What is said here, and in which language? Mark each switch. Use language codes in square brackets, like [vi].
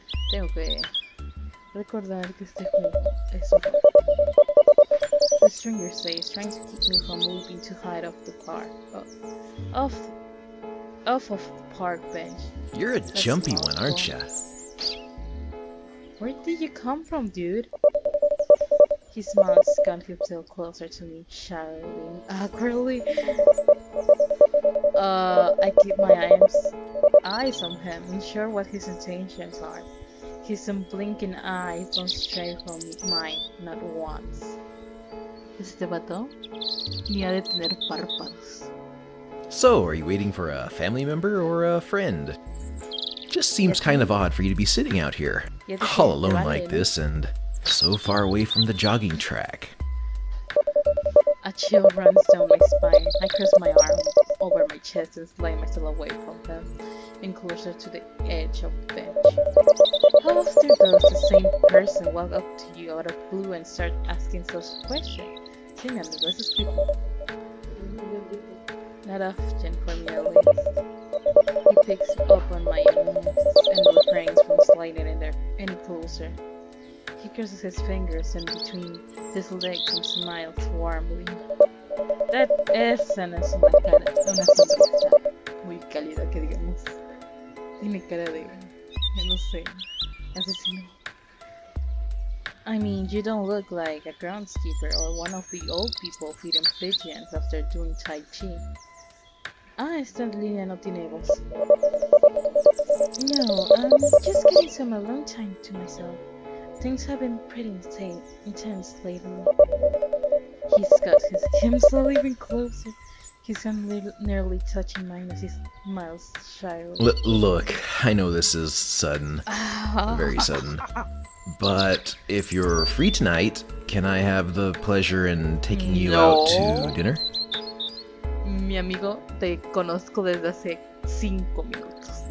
[es] Tengo que recordar que este juego es un... [en] The stranger says, trying to keep me from moving to hide off the park. Off of the park bench. You're a jumpy one, aren't ya? Where did you come from, dude? He smiles, got himself closer to me, shouting awkwardly. I keep my eyes on him, unsure what his intentions are. His unblinking eyes don't stray from mine, not once. [es] Este vato ni ha de tener párpados. [en] So, are you waiting for a family member or a friend? Just seems kind of odd for you to be sitting out here, all alone like this and so far away from the jogging track. A chill runs down my spine. I cross my arm over my chest and slide myself away from him and closer to the edge of the bench. How often does the same person walk up to you out of blue and start asking such questions? [es] Sí, mi amigo, eso es [en] creepy. Not often for me at least. He picks up on my knees and refrains from sliding in there any closer. He crosses his fingers in between his legs and smiles warmly. [es] Esa no es una sonrisa muy cálida que digamos. Tiene cara de, no sé, asesino. [en] I mean, you don't look like a groundskeeper or one of the old people feeding pigeons after doing Tai Chi. [es] Esta línea no tiene voz. [en] No, I'm just getting some alone time to myself. Things have been pretty intense lately. He's got his himself even closer. His hand nearly touching mine as he smiles shyly. Look, I know this is sudden. Very sudden. But if you're free tonight, can I have the pleasure in taking you out to dinner? [es] Mi amigo, te conozco desde hace 5 minutos.